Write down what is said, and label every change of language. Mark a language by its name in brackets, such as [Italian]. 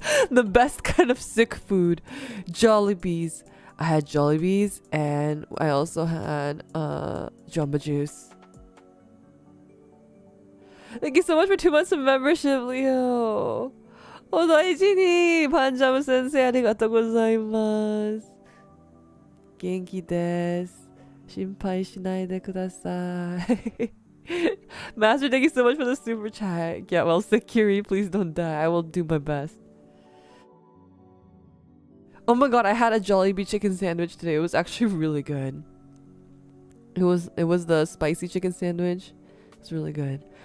[English] The best kind of sick food. Jollibees. I had Jollibees and I also had Jamba Juice. Thank you so much for 2 months of membership, Leo. [Japanese] お大事にパンジャム先生ありがとうございます。元気です。心配しないでください。 [English] Master, thank you so much for the super chat. Get well, Sekiri, please don't die. I will do my best. Oh my god, I had a Jollibee chicken sandwich today. It was actually really good. It was the spicy chicken sandwich. It's really good.